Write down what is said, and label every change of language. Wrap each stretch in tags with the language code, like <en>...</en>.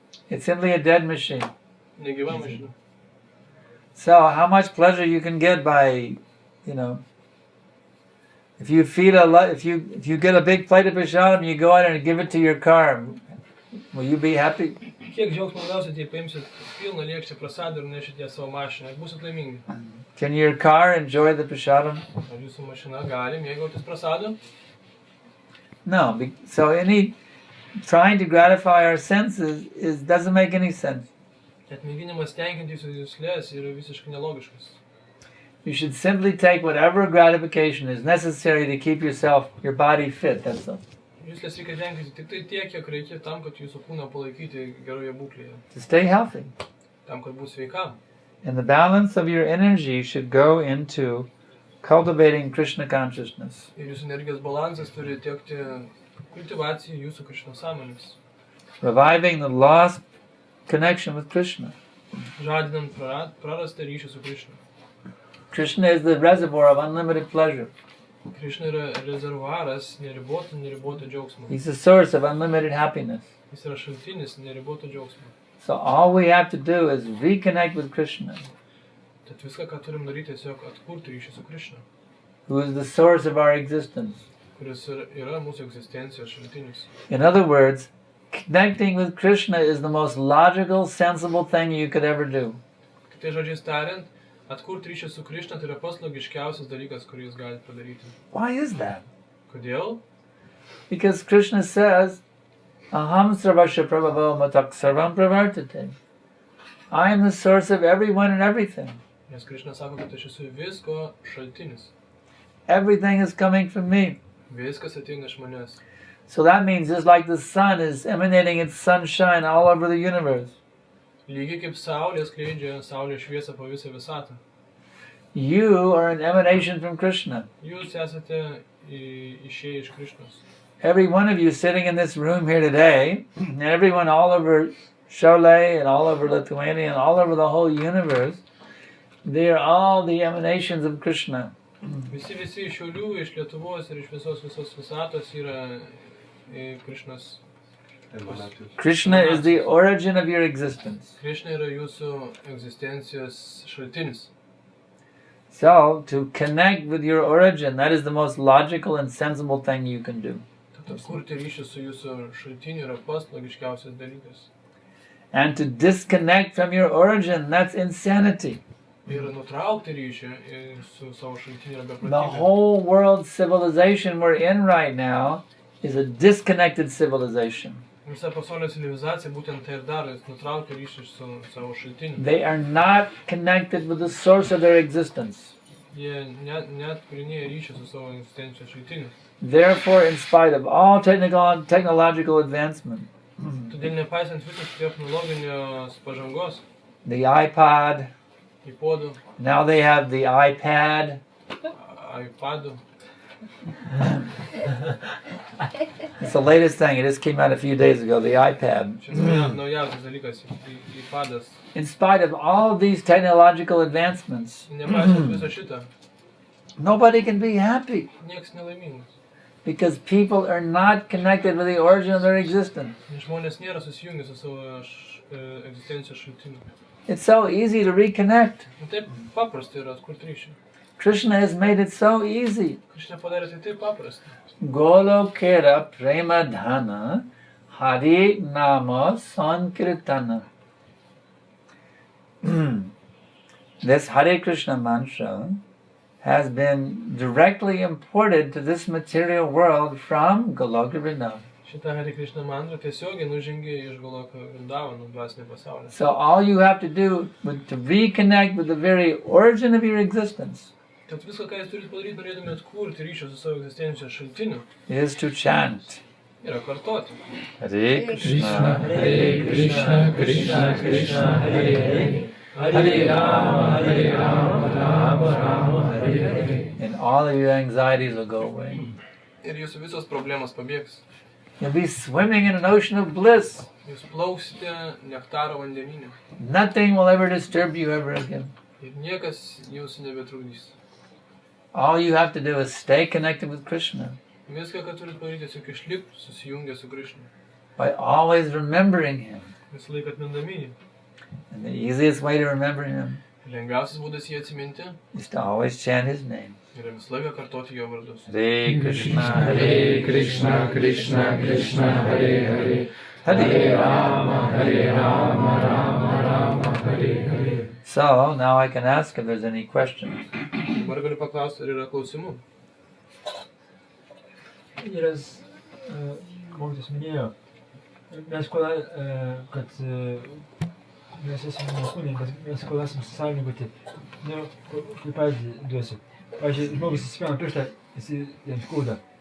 <en>It's simply a dead machine.</en> <lt>Negyva mašina.</lt> <en>So how much pleasure you can get by, if you feed if you get a big plate of prashadam, you go out and give it to your car, will you be happy?</en> <lt>Kiek džiaugsmo gausit, jei paimsit pilną lėkštę prasadų ir nešit ją savo mašiną, būsit laimingi.</lt> <en>Can your car enjoy the prashadam?</en> <lt>Ar jūsų mašina gali mėgautis prasadų?</lt> <en>No. So any trying to gratify our senses doesn't make any sense.</en> <lt>Net mėginimas tenkinti jūsų juslės yra visiškai nelogiškas.</lt> <en>You should simply take whatever gratification is necessary to keep your body fit. That's all.</en> <lt>Juslės reikia tenkinti tik tai tiek, kiek reikia tam, kad jūsų kūną palaikyti geroje būklėje.</lt> <en>To stay healthy.</en> <lt>Tam, kad būtų sveikam.</lt> <en>And the balance of your energy should go into cultivating Krishna consciousness.</en> <lt>Ir jūsų energijos balansas turi tiekti kultivacijai jūsų Krishna sąmonės.</lt> <en>Reviving the lost connection with Krishna.</en> <lt>Žadinant prarastą ryšį su Krishna.</lt> <en>Krishna is the reservoir of unlimited pleasure.</en> <lt>Krishna yra rezervuaras neriboto džiaugsmo.</lt> <en>He's the source of unlimited happiness.</en> <lt>Jis yra šaltinis neriboto džiaugsmo.</lt> <en>So all we have to do is reconnect with Krishna,</en> <lt>Tad viską, ką turim daryti, tiesiog atkurti ryšį su Krishna,</lt> <en>who is the source of our existence.</en> <lt>kuris yra mūsų egzistencijos šaltinis.</lt> <en>In other words, connecting with Krishna is the most logical, sensible thing you could ever do.</en> <lt>Kitais žodžiais tariant, atkurti ryšį su Krishna tai yra pats logiškiausias dalykas, kurį jūs galite padaryti.</lt> <en>Why is that?</en> <lt>Kodėl?</lt> <en>Because Krishna says,</en> <sa>Aham sarvasya prabhavo matak sarvam pravartate.</sa> <en>I am the source of everyone and everything.</en> <lt>Nes Krishna sako, kad aš esu visko šaltinis.</lt> <en>Everything is coming from me.</en> <lt>Viskas ateina iš manęs.</lt> <en>So that means just like the sun is emanating its sunshine all over the universe,</en> <lt>Lygiai kaip saulė skleidžia saulės šviesą po visą visatą.</lt> <en>you are an emanation from Krishna.</en> <lt>Jūs esate išėję iš Krishnos.</lt> <en>Every one of you sitting in this room here today, and everyone all over Siauliai and all over Lithuania and all over the whole universe, they are all the emanations of Krishna.</en> <lt>Visi iš Šiaulių, iš Lietuvos ir iš visos visatos yra Krishnos.</lt> <en>Krishna is the origin of your existence.</en> <lt>Krishna yra jūsų egzistencijos šaltinis.</lt> <en>So, to connect with your origin, that is the most logical and sensible thing you can do.</en> <lt>Tad atkurti ryšį su jūsų šaltiniu yra pats logiškiausias dalykas.</lt> <en>And to disconnect from your origin, that's insanity.</en> <lt>Ir nutraukti ryšį su savo šaltiniu yra</lt> <en>The</en> <lt>beprotybė.</lt> <en>whole world civilization we're in right now is a disconnected civilization.</en> <lt>Visa pasaulio civilizacija būtent tai ir daro, nutraukti ryšį su savo šaltiniu.</lt> <en>They are not connected with the source of their existence.</en> <lt>Jie net kūrinėja ryšį su savo egzistencijos šaltiniu.</lt> <en>Therefore, in spite of all technological advancement,</en> <lt>Todėl nepaisant visos technologinės pažangos,</lt> <en>the iPod,</en> <lt>iPodų,</lt> <en>now they have the iPad,</en> <lt>iPadų.</lt> <en>it's the latest thing, it just came out a few days ago, the iPad.</en> <lt>Čia naujausias dalykas, iPadas.</lt> <en>In spite of all these technological advancements,</en> <lt>Nepaisant viso šito,</lt> <en>nobody can be happy</en> <lt>nieks nelaimingas.</lt> <en>because people are not connected with the origin of their existence.</en> <lt>Nes žmonės nėra susijungę su savo egzistencijos šaltiniu.</lt> <en>It's so easy to reconnect.</en> <lt>Taip paprasta yra atkurti ryšį.</lt> <en>Krishna has made it so easy.</en> <lt>Krishna padarė tai taip paprasta.</lt> <sa>Golokera prema dhana Hari nama sankirtana.</sa> <en>This Hare Krishna mantra has been directly imported to this material world from Goloka Vrindavan.</en> <lt>Šitą Hare Krishna mantrą tiesiogiai nužengė iš Goloko Vrindavano dvasinio pasaulio.</lt> <en>So all you have to do to reconnect with the very origin of your existence</en> <lt>Tad viską, ką jūs turite padaryti, norėdami atkurti ryšį su savo egzistencijos šaltiniu,</lt> <en>is to chant.</en> <lt>yra kartoti.</lt> <sa>Hare Krishna, Hare Krishna, Krishna Krishna, Hare Hare, Hare Rama, Rama Rama, Hare Hare.</sa> <en>And all of your anxieties will go away.</en> <lt>Ir jūsų visos problemos pabėgs.</lt> <en>You'll be swimming in an ocean of bliss.</en> <lt>Jūs plauksite nektaro vandenyne.</lt> <en>Nothing will ever disturb you ever again.</en> <lt>Ir niekas jūsų nebetrukdys.</lt> <en>All you have to do is stay connected with Krishna</en> <lt>Viską, ką turit padaryti, tiesiog išlikti susijungę su Krishna.</lt> <en>by always remembering Him.</en> <lt>Visą laiką atmindami jį.</lt> <en>And the easiest way to remember Him</en> <lt>Lengviausias būdas jį atsiminti</lt> <en>is to always chant His name.</en> <lt>yra visą laiką kartoti jo vardus.</lt> <sa>Hare Krishna, Hare Krishna, Krishna Krishna, Hare Hare. Hare Rama, Rama Rama, Hare Hare.</sa> <en>So now I can ask if there's any questions.</en> <lt>Dabar galiu paklausti, ar yra klausimų. Vyras mokytis minėjo, mes kad mes esame nekūniai, bet mes kol esame sąlygoti. Kaip pavyzdį duosiu. Pavyzdžiui, žmogus įspėna pirštą, jam skauda.</lt>